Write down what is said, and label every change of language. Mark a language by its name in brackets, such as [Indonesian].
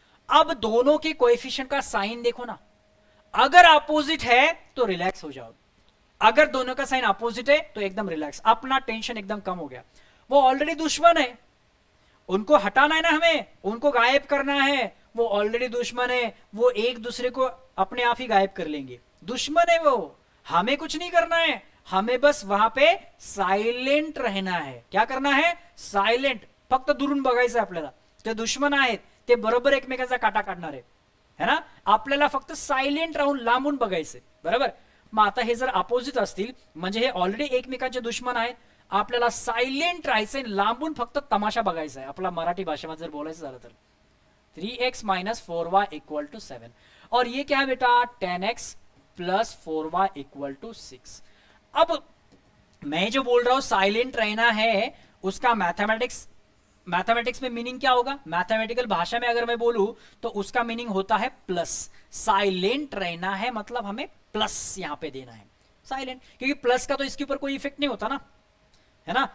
[Hindi] अब दोनों के कोएफिशिएंट का साइन देखो ना, अगर अपोजिट है तो रिलैक्स हो जाओ, अगर दोनों का साइन अपोजिट है तो एकदम रिलैक्स, अपना टेंशन एकदम कम हो गया। वो ऑलरेडी दुश्मन है, उनको हटाना है ना हमें, उनको गायब करना है, वो ऑलरेडी दुश्मन है, वो एक दूसरे को अपने आप ही गायब कर लेंगे, दुश्मन है वो, हमें कुछ नहीं करना है, हमें बस वहां पे सायलेंट रहना है। क्या करना है, [Marathi] सायलेंट, फक्त दुरून बघायचं आपल्याला, ते दुश्मन आहेत, ते बरोबर एकमेकाचा काटा काढणार आहे, है ना, आपल्याला फक्त सायलेंट राहून लांबून बघायचे, बरोबर। मग आता हे जर अपोजिट असतील म्हणजे हे ऑलरेडी एकमेकांचे दुश्मन आहेत. आपल्याला सायलेंट राहायचंय, लांबून फक्त तमाशा बघायचा आहे. आपला मराठी भाषेमध्ये जर बोलायचं झालं तर 3x minus 4y equal to 7 [Hindi] और ये क्या है बेटा [Marathi] 10x plus 4y equal to 6. [Hindi] अब मैं जो बोल रहा हूं साइलेंट रहना है उसका मैथमेटिक्स में मीनिंग क्या होगा, मैथमेटिकल भाषा में अगर मैं बोलूं तो उसका मीनिंग होता है प्लस. साइलेंट रहना है मतलब हमें प्लस यहां पे देना है, साइलेंट, क्योंकि प्लस का तो इसके ऊपर कोई इफेक्ट नहीं होता ना, है ना.